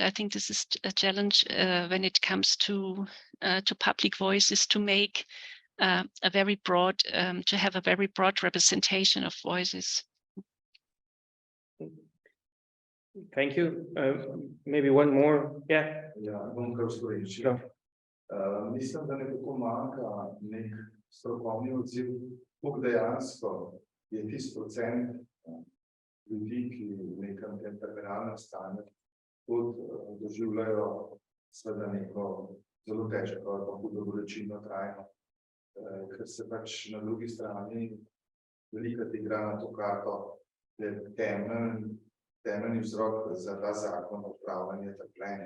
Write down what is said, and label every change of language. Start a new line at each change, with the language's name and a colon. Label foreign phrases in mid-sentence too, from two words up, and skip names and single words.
English: I think this is a challenge when it comes to public voices, to make a very broad, to have a very broad representation of voices. Thank you. Maybe one more. Yeah.
Slovenian: Ja, bom kar v slovenščini. Mislim, da nekako manjka nek strokovni odziv, koliko dejansko je tisti procent ljudi, ki v nekem tem terminalnem stanju tudi doživljajo seveda neko zelo težko ali pa hudo bolečino trajno, ker se pač na drugi strani velikokrat igra na to karto, da je temeljni vzrok za ta zakon odpravljanje trpljenja.